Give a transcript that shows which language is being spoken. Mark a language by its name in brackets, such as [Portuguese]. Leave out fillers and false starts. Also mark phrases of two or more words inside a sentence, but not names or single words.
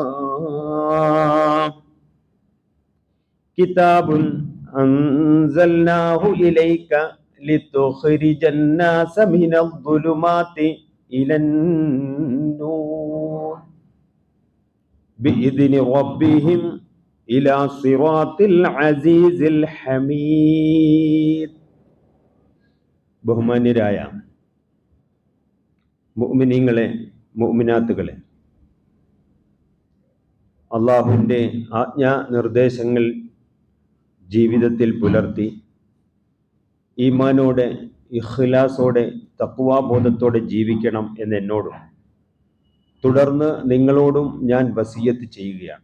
[Arabic] كتاب أنزلناه إليك لتخرج الناس من الظلمات إلى النور بإذن ربهم إلى صراط العزيز الحميد. [Malayalam] ബഹുമാന്യരായ മുഅ്മിനീങ്ങളെ, മുഅ്മിനാത്തുകളെ, അള്ളാഹുവിൻ്റെ ആജ്ഞാ നിർദ്ദേശങ്ങൾ ജീവിതത്തിൽ പുലർത്തി ഈമാനോടെ, ഇഖ്ലാസോടെ, തഖ്വാബോധത്തോടെ ജീവിക്കണം എന്ന് എന്നോടും തുടർന്ന് നിങ്ങളോടും ഞാൻ വസിയത്ത് ചെയ്യുകയാണ്.